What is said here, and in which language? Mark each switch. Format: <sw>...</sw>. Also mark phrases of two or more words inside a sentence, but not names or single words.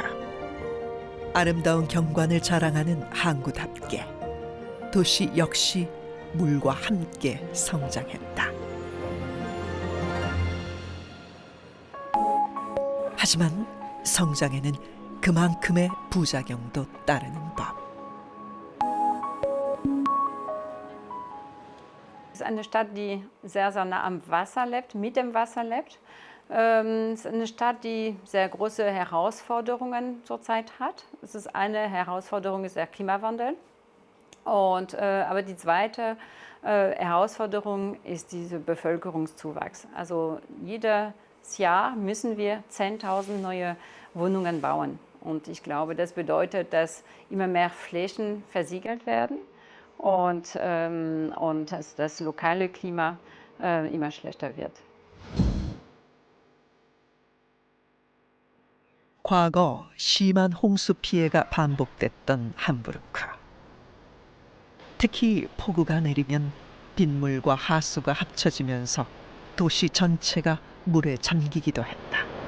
<ko>아름다운 경관을 자랑하는 항구답게 도시 역시 물과 함께 성장했다. 하지만 성장에는 그만큼의 부작용도 따르는 법.</ko> <de>Es ist eine Stadt, die sehr, sehr nah am Wasser lebt, mit dem Wasser lebt. Es ist eine Stadt, die sehr große Herausforderungen zurzeit hat. Es ist eine Herausforderung ist der Klimawandel. Aber die zweite Herausforderung ist dieser Bevölkerungszuwachs. Also jedes Jahr müssen wir 10.000 neue Wohnungen bauen. Und ich glaube, das bedeutet, dass immer mehr Flächen versiegelt werden. Und dass das lokale Klima immer schlechter wird.</de> <ko>과거 심한 홍수 피해가 반복됐던 함부르크. 특히 폭우가 내리면 빗물과 하수가 합쳐지면서 도시 전체가 물에 잠기기도 했다.</ko>